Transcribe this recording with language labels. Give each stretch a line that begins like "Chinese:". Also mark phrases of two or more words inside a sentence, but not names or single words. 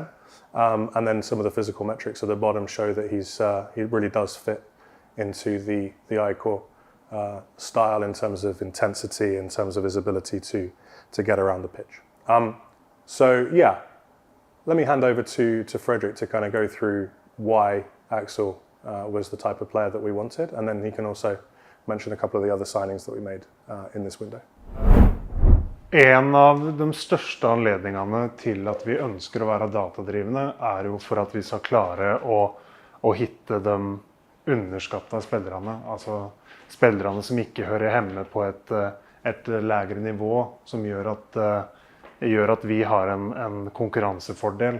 English: And then some of the physical metrics at the bottom show that he really does fit into the AIK style in terms of intensity, in terms of his ability to get around the pitch. So yeah, let me hand over to Fredrik to kind of go through why Axel was the type of player that we wanted, and then he can also mention a couple of the other signings that we made in this window.
Norwegian: En av de største anledningene til at vi ønsker å være datadrivende jo for at vi skal klare å hitte de underskattede spillerne, altså spillerne som ikke hører hjemme på et lægre nivå, som gjør at vi har en konkurransefordel.